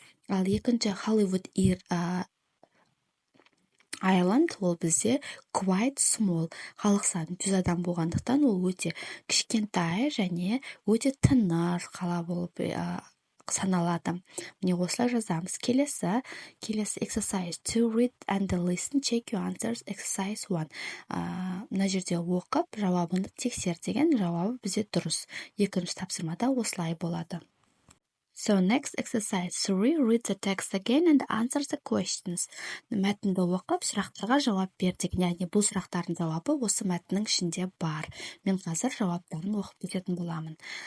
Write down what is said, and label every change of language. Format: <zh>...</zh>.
<kk>Ал екінші Hollywood, Ireland ол бізде</kk> <en>quite small,</en> <kk>халық саны 100 адам болғандықтан ол өте кішкентай және өте тыныш қала болып саналады. Міне осылай жазамыз.</kk> <en>Келесі exercise 2, read and listen, check your answers, exercise 1.</en> <kk>Мына жерде оқып, жауабыңды тексер деген, жауабы бізде дұрыс. Екінші тапсырмада осылай болады.</kk> <en>So next exercise 3, read the text again and answer the questions.</en> <kk>Мәтінді оқып, сұрақтарға жауап бер деген, яғни бұл сұрақтардың жауабы осы мәтіннің ішінде бар. Мен қазір жауаптарын оқып кететін боламын.</kk>